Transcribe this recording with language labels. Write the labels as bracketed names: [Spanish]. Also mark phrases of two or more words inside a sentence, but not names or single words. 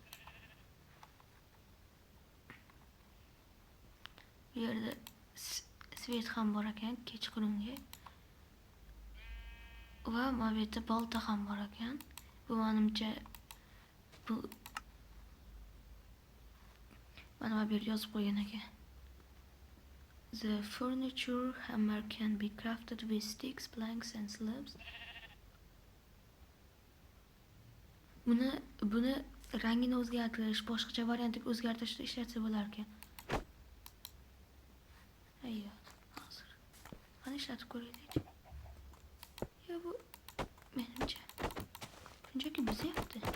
[Uzbek] Bu yerda svet ham bor ekan kechqurungi. Va mana bu yerda bolta ham bor ekan. Bu menimcha bu mana bu yerda yozib qo'ygan ekan. [English] The furniture hammer can be crafted with sticks, planks and slabs. [Uzbek] Buni rangini o'zgartirish, boshqacha variantga o'zgartirishda ishlatsa bo'lar ekan. Ayyo, hozir. Qani ishlatib ko'raylik. Ya bu menimcha shunchaki buzyapti.